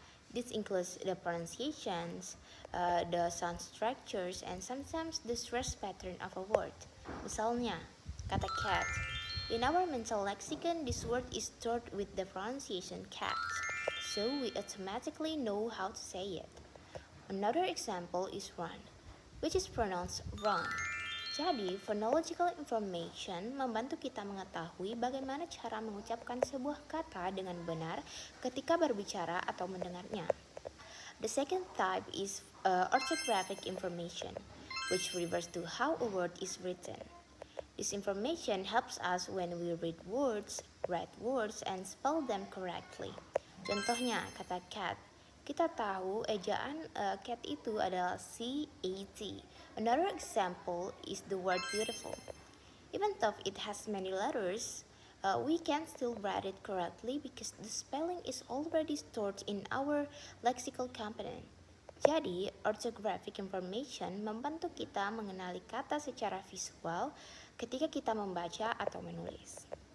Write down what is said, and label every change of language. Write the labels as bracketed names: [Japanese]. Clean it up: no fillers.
[English] This includes the pronunciations, the sound structures, and sometimes the stress pattern of a word. [Indonesian] Misalnya, kata [English] cat. In our mental lexicon, this word is stored with the pronunciation cat, so we automatically know how to say it. Another example is run, which is pronounced run. [Indonesian] Jadi, phonological information membantu kita mengetahui bagaimana cara mengucapkan sebuah kata dengan benar ketika berbicara atau mendengarnya. [English] The second type is orthographic information, which refers to how a word is written. This information helps us when we read words, write words, and spell them correctly. [Indonesian] Contohnya, kata cat. Kita tahu ejaan cat itu adalah C-A-T. [English] Another example is the word beautiful. Even though it has many letters, we can still write it correctly because the spelling is already stored in our lexical component. [Indonesian] Jadi, orthographic information membantu kita mengenali kata secara visual ketika kita membaca atau menulis.